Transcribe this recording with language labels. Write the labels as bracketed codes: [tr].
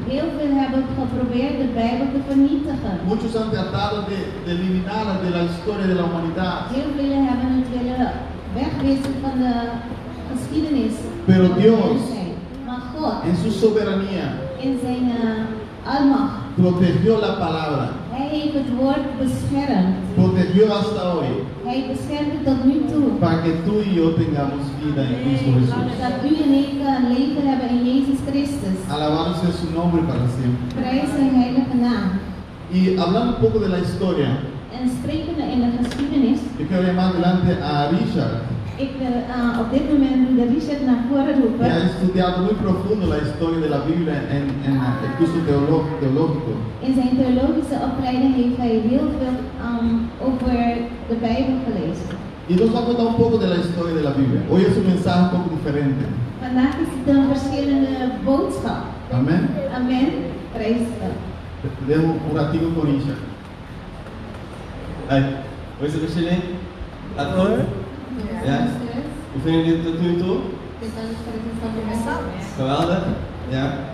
[nl] Heel veel hebben geprobeerd de Bijbel te vernietigen. [es] Muchos han tratado de eliminarla de la historia de la humanidad. [nl] Heel veel hebben het willen wegwissen van de geschiedenis. [es] Pero Dios, [nl] maar God, [es] en su soberanía, [nl] in zijn almacht, [es] protegió la palabra. [nl] Hij heeft het woord beschermd. [es] Protegió hasta hoy. [nl] Hij beschermt het tot nu toe. [es] Para que tú y yo tengamos vida en Cristo Jesús. [nl] Dat u en ik leven hebben in Jezus Christus. [es] Alabado sea su nombre para siempre. [nl] Prijs zijn heilige naam. [es] Y hablando un poco de la historia. [nl] En sprekende in de geschiedenis. Ik wil helemaal [es] delante a [nl] Richard. Ik wil op dit moment de Richard naar voren roepen. Hij studeert heel [es] profundo la historia de la Biblia en el curso teológico. [nl] In zijn theologische opleiding heeft hij heel veel over de Bijbel gelezen. [es] Y nos va a contar un poco de la historia de la Biblia. Hoy es un mensaje un poco diferente. [nl] Vandaag is het een verschillende boodschap. Amen. Amen. Prijs. [es] Demos un ratito con Richard. Hey. Hoy se recibe. A todos. [nl] Ja. Hoe vinden jullie het tot nu toe? Ik ben geweldig. Ja.